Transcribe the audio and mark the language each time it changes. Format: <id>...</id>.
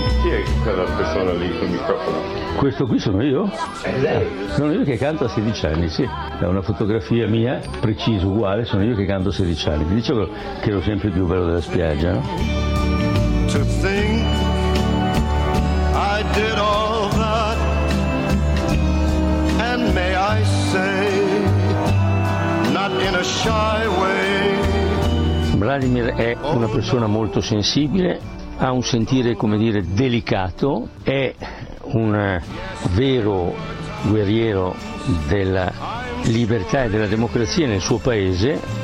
<it>Chi è quella persona lì con il microfono? Questo qui sono io? Sono io che canto a 16 anni, sì. È una fotografia mia, precisa, uguale, sono io che canto a 16 anni. Vi dicevo che ero sempre il più bello della spiaggia, no?</it> <en>To think I did all that, and may I say, not in a shy way.</en> <it>Vladimir è una persona molto sensibile, ha un sentire, come dire, delicato, è un vero guerriero della libertà e della democrazia nel suo paese.</it>